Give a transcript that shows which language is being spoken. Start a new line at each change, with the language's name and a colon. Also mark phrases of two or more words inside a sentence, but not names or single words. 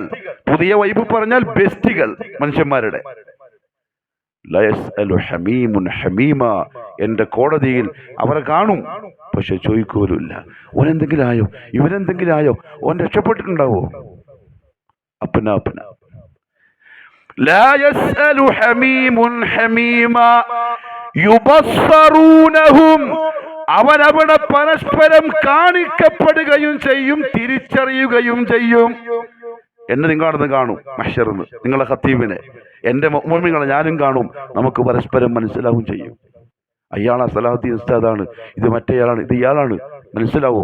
Malayalam: പുതിയ വൈബ് പറഞ്ഞാൽ ബെസ്റ്റികൾ മനുഷ്യന്മാരുടെ.
Arabic: حميم حميما.
Malayalam: എന്റെ കോടതിയിൽ അവരെ കാണും, പക്ഷെ ചോദിക്കൂലില്ല. ഓനെന്തെങ്കിലും ആയോ, ഇവരെന്തെങ്കിലും ആയോ, ഓൻ രക്ഷപ്പെട്ടിട്ടുണ്ടാവോ?
Arabic: അപ്പന لا يسأل حميم حميما يبصرونهم.
Malayalam: അവരവിടെ പരസ്പരം കാണിക്കപ്പെടുകയും ചെയ്യും, തിരിച്ചറിയുകയും ചെയ്യും. എന്നെ നിങ്ങളവിടുന്ന് കാണും മഹ്ശറിന്ന്, നിങ്ങളെ ഖത്തീബിനെ, എന്റെ മുഅ്മിനീങ്ങളെ ഞാനും കാണും. നമുക്ക് പരസ്പരം മനസ്സിലാവും ചെയ്യും. അയാളാ സലാഹുദ്ദീൻ ഉസ്താദാണ്, ഇത് മറ്റേയാളാണ്, ഇത് ഇയാളാണ്, മനസ്സിലാവും.